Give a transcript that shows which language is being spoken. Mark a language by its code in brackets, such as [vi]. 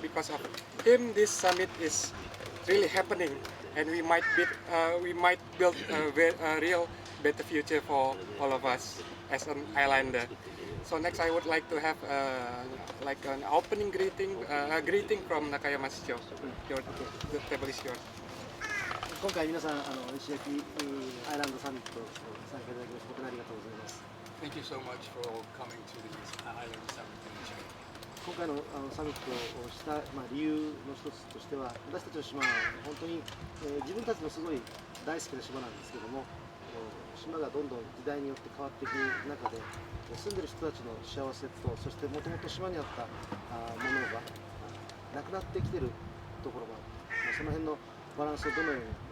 [en] Because of him, this summit is really happening, and we might build a real better future for all of us as an islander. So next, I would like to have like an opening greeting from Nakayama Shicho. The table is yours. [ja] 今回皆さん石垣アイランドサミット参加いただきまして本当にありがとうございます。 [en] Thank you so much for coming to this island summit in Ishigaki. [ja] 今回のサミットをした、理由の一つとしては私たちの島は本当に、自分たちのすごい大好きな島なんですけども島がどんどん時代によって変わっていく中で住んでる人たちの幸せとそしてもともと島にあったものがなくなってきてるところがあってその辺のバランスをどのように